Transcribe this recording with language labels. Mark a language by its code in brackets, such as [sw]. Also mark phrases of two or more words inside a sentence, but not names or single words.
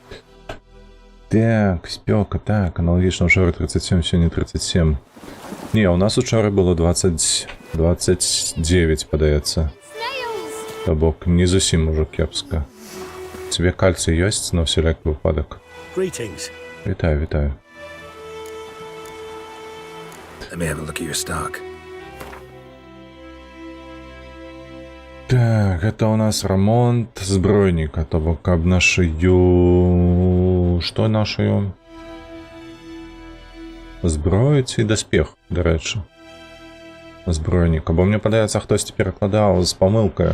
[be] Так, спёка, так, аналогічна ўчора 37, сёння 37. Не, у нас учора было 29, падаецца. То бок, не зусім ужо кепска. Тебе кальцый ёсць на ўсялякі выпадак? [en] Greetings. [be] Вітаю, вітаю. [en] Let me have a look at your stock. [be] Так, [ru] это у нас [be] ремонт збройника, то бок каб нашую... Што нашую? Зброю ці даспех, дарэчы. Збройника, бо мне падаецца, хтосьці перакладаў з памылкаю.